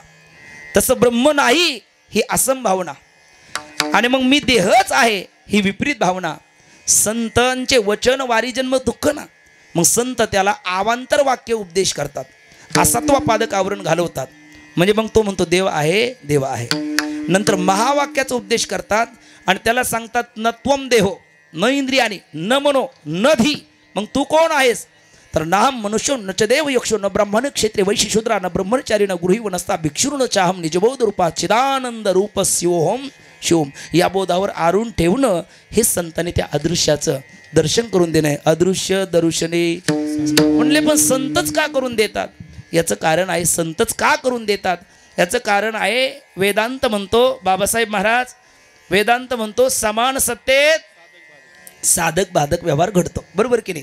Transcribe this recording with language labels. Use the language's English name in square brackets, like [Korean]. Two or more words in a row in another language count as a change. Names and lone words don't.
[Marathi] तसं ब्रह्म नाही ही असंभावना आणि मग मी देहच आहे ही विपरीत भावना. संतांचे वचन वारी जन्म दुःख ना. मग संत त्याला आवांतर वाक्य उपदेश करतात, असत्व पादक आवरण घालवतात. म्हणजे मग तो म्हणतो देव आहे, देव आहे. नंतर महावाक्याचा उपदेश करतात आणि त्याला सांगतात [Sanskrit] न त्वम देहो न इंद्रियानी न मनो न धी. [Marathi] मग तू कोण आहेस? [Sanskrit] तर नाहम मनुष्यो न च देव यक्षो न ब्राह्मण क्षेत्रे वैश्य शूद्रा न ब्रह्मचारी न गृही वनस्ता भिक्षुर न चाहम निजबोध रूपा चिदानंद रूप शिवोहम शिवम. [Marathi] या बोधावर आरून ठेवणं हे संतांनी त्या अदृश्याचं दर्शन करून देणं आहे. अदृश्य दर्शने म्हणले, पण संतच का करून देतात? याचं कारण आहे, संतच का करून देतात याचं कारण आहे. वेदांत म्हणतो, बाबासाहेब महाराज वेदांत म्हणतो समान सत्तेत साधक बाधक व्यवहार घडतो, बरोबर की नाही?